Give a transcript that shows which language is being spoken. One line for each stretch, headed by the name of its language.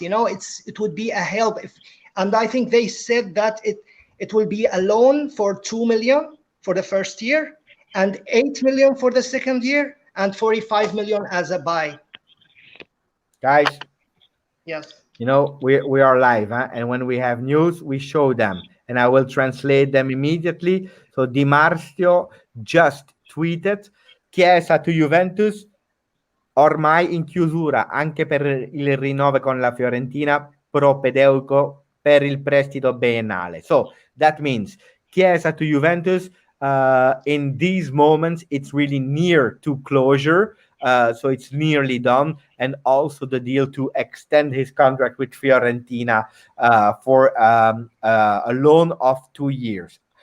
English: It would be a help if, and I think they said that it will be a loan for 2 million for the first year and 8 million for the second year and 45 million as a buy. Guys, Yes. we are live, huh? And when we have news, we show them, and I will translate them immediately. So Di Marzio just tweeted: Chiesa to Juventus,
Italian: ormai in chiusura anche per il rinnovo con la Fiorentina, propedeuco per il prestito biennale.
English: So that means Chiesa to Juventus, in these moments, it's really near to closure. So it's nearly done. And also the deal to extend his contract with Fiorentina for a loan of 2 years.